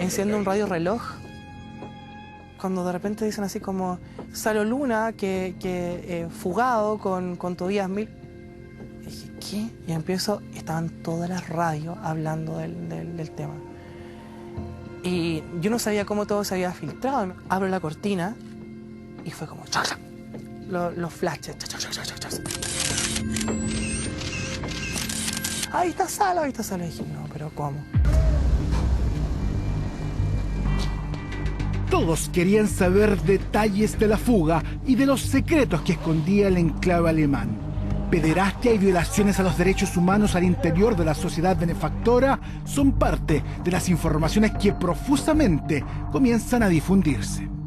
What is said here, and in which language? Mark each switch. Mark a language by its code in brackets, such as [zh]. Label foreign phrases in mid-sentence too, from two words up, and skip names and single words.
[es] Enciendo un radio reloj, cuando de repente dicen así como Salo Luna, que fugado con Tobías Miller. Dije, ¿qué? Y empiezo, estaban todas las radios hablando del tema. Y yo no sabía cómo todo se había filtrado. Abro la cortina y fue como chac, chac, los flashes. Chac, chac, chac, chac, chac. Ahí está Salo, ahí está Salo. Y dije, no, pero ¿cómo? Todos querían saber detalles de la fuga y de los secretos que escondía el enclave alemán. Pederastia y violaciones a los derechos humanos al interior de la sociedad benefactora son parte de las informaciones que profusamente comienzan a difundirse.